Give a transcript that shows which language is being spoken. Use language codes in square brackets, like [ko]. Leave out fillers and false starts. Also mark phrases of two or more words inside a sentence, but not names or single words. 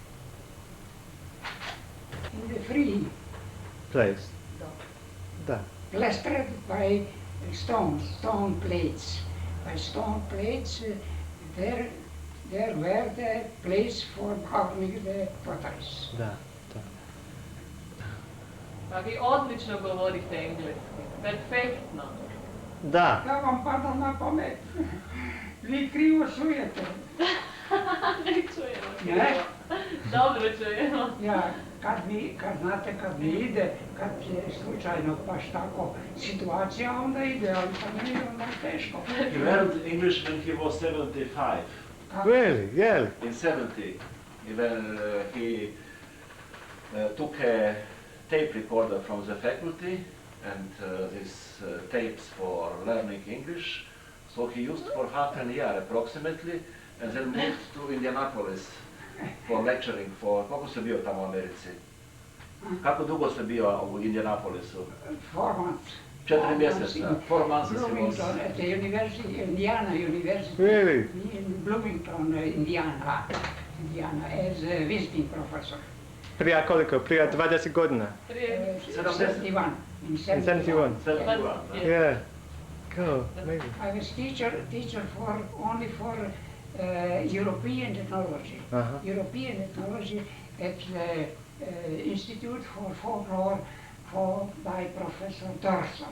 [en] place. [hr] Da. [en] Plastered by stone plates. By stone plates, there were the place for burning the potteries. [hr] Da, da. Pa vi odlično govorite engleski, perfektno. Da. Da vam pada na pamet. Vi krivo čujete. Ne čujemo krivo. Dobro čujemo. Ja, kad mi ide, kad je slučajno baš tako situacija, onda ide, ali kad mi onda je teško. [en] He learned English when he was 75. Really? Yeah. In 70, when he took a tape recorder from the faculty and these tapes for learning English. So he used for half a year approximately, and then moved to Indianapolis for lecturing for... [hr] Kako ste bio tamo u Americi? Kako dugo ste bio u Indianapolisu? [en] 4 months. 4 mjeseca. 4 months he was... Bloomington at the university, Indiana University. Really? In Bloomington, Indiana, as a visiting professor. [hr] Prije koliko? Prije 20 godina? 71. [en] In 71. 71. Yeah. Cool. Amazing. I was teacher only for European ethnology. European ethnology at the Institute for Folklore by Professor Dawson.